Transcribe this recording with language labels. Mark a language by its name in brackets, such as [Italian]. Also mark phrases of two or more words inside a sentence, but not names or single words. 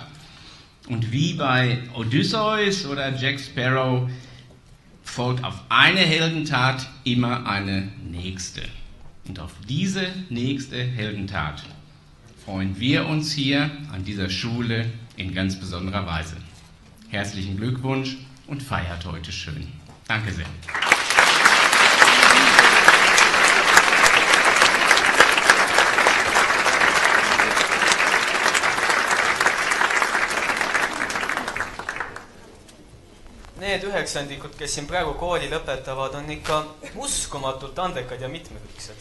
[German] Und wie bei Odysseus oder Jack Sparrow folgt auf eine Heldentat immer eine nächste. Und auf diese nächste Heldentat freuen wir uns hier an dieser Schule in ganz besonderer Weise. Herzlichen Glückwunsch und feiert heute schön. Danke sehr. [Estonian] Need üheksandikud, kes siin praegu kooli lõpetavad, on ikka uskumatult andekad ja mitmekülgsed.